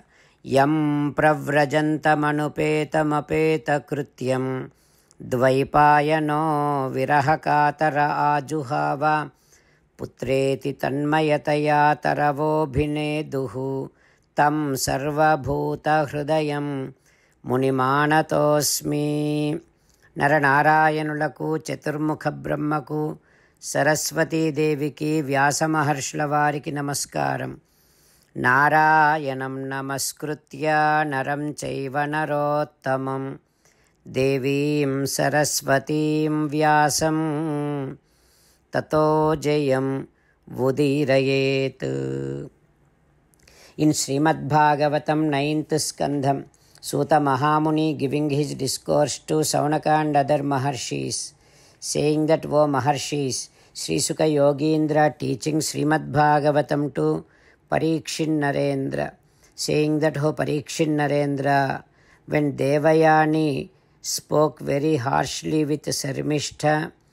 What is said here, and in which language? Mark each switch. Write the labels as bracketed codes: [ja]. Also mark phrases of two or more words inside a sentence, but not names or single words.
[sa] यं प्रव्रजन्तमनुपेत कृत्यं द्वैपायनो विरहकातर आजुहाव पुत्रेति तन्मयतया तरवोभिनेदुः तं सर्वभूत हृदयं मुनिमानतोस्मि. [te] నరనారాయణులకు చతుర్ముఖ బ్రహ్మకు సరస్వతీదేవికి వ్యాసమహర్షుల వారికి నమస్కారం. [sa] నారాయణం నమస్కృత్య నరం చైవ నరోత్తమం దేవీం సరస్వతీం వ్యాసం తతో జయం ఉదీరయేత్. [en] In Srimad Bhagavatam 9th Skandham, Suta Mahamuni giving his discourse to Saunaka and other Maharshis, saying that, O Maharshis, Sri Sukha Yogindra teaching Srimad Bhagavatam to Parikshin Narendra, saying that, O Parikshin Narendra, when Devayani spoke very harshly with Sarmishta